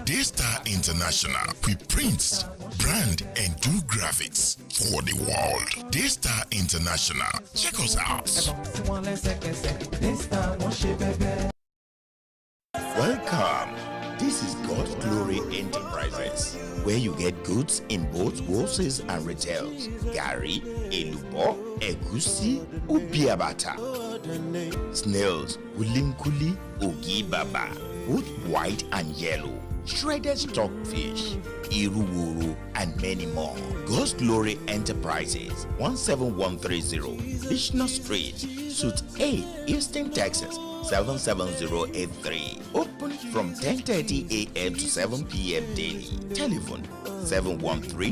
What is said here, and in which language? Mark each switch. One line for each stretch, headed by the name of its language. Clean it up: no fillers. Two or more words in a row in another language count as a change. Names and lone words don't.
English: Daystar International. We print, brand, and do graphics for the world. Daystar International. Check us out. Welcome. This is God's Glory Enterprises, where you get goods in both wholesale and retails. Gari, elubo, egusi, ubiabata. Snails, ulinkuli, ugi baba, both white and yellow. Shredded stockfish, iruwuru, and many more. God's Glory Enterprises, 17130, Business Street, Suite 8, Houston, Texas 77083. Open from 10:30 a.m. to 7 p.m. daily.